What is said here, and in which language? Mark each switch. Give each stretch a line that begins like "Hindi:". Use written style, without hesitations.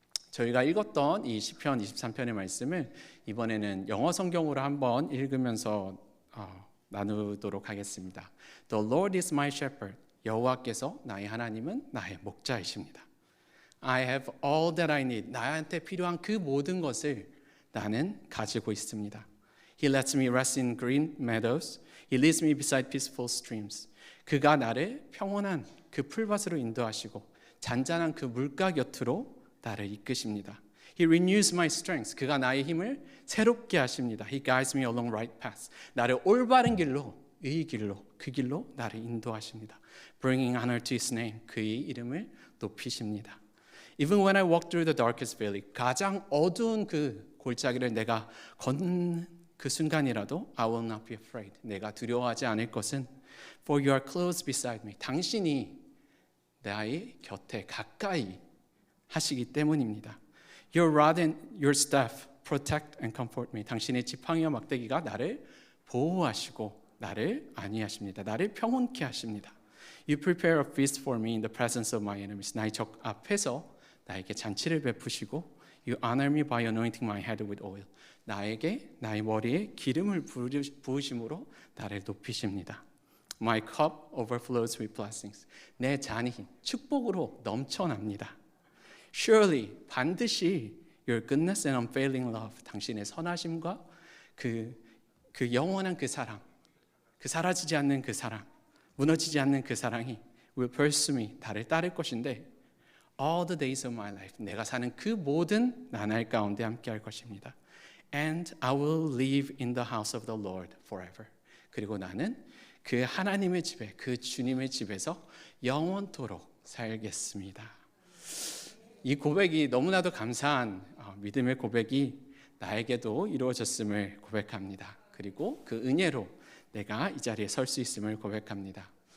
Korean: 저희가 읽었던 이 시편 23편의 말씀을 이번에는 영어 성경으로 한번 읽으면서 나누도록 하겠습니다.
English: The Lord is my shepherd.
Korean: 여호와께서 나의 하나님은 나의 목자이십니다.
English: I have all that I need.
Korean: 나한테 필요한 그 모든 것을 나는 가지고 있습니다.
English: He lets me rest in green meadows. He leads me beside peaceful streams.
Korean: 그가 나를 평온한 그 풀밭으로 인도하시고 잔잔한 그 물가 곁으로 나를 이끄십니다.
English: He renews my strength.
Korean: 그가 나의 힘을 새롭게 하십니다.
English: He guides me along right paths.
Korean: 나를 올바른 길로, 의 길로, 그 길로 나를 인도하십니다.
English: Bringing honor to His name.
Korean: 그의 이름을 높이십니다.
English: Even when I walk through the darkest valley.
Korean: 가장 어두운 그 골짜기를 내가 걷는 그 순간이라도
English: I will not be afraid.
Korean: 내가 두려워하지 않을 것은
English: For you are close beside me.
Korean: 당신이 나의 곁에 가까이 하시기 때문입니다.
English: Your rod and your staff protect and comfort me.
Korean: 당신의 지팡이와 막대기가 나를 보호하시고 나를 안위하십니다. 나를 평온케 하십니다.
English: You prepare a feast for me in the presence of my enemies.
Korean: 나의 적 앞에서 나에게 잔치를 베푸시고
English: You honor me by anointing my head with oil.
Korean: 나에게 나의 머리에 기름을 부으심으로 나를 높이십니다.
English: My cup overflows with blessings.
Korean: 내 잔이 축복으로 넘쳐납니다.
English: Surely
Korean: 반드시
English: your goodness and unfailing love.
Korean: 당신의 선하심과 그 영원한 그 사랑, 그 사라지지 않는 그 사랑, 무너지지 않는 그 사랑이
English: will pursue me.
Korean: 나를 따를 것인데
English: all the days of my life.
Korean: 내가 사는 그 모든 나날 가운데 함께할 것입니다.
English: And I will live in the house of the Lord forever.
Korean: 그리고 나는 그 하나님의 집에, 그 주님의 집에서 영원토록 살겠습니다. 이 고백이 너무나도 감사한 믿음의 고백이 나에게도 이루어졌음을 고백합니다. 그리고 그 은혜로 내가 이 자리에 설 수 있음을 고백합니다.